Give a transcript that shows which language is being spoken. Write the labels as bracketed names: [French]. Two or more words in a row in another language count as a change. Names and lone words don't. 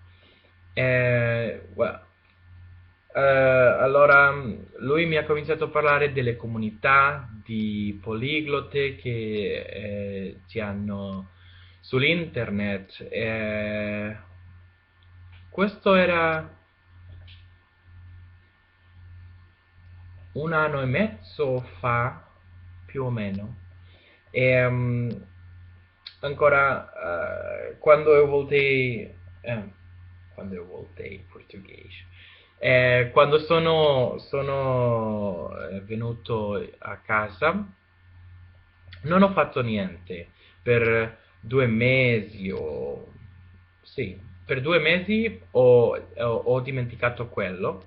[Italian] Well, allora lui mi ha cominciato a parlare delle comunità di poliglote che ci hanno sull'internet. Questo era un anno e mezzo fa, più o meno. E ancora, [Portuguese] quando eu voltei [Italian] portoghese, quando sono venuto a casa, non ho fatto niente per 2 mesi o... Sì, per 2 mesi ho dimenticato quello.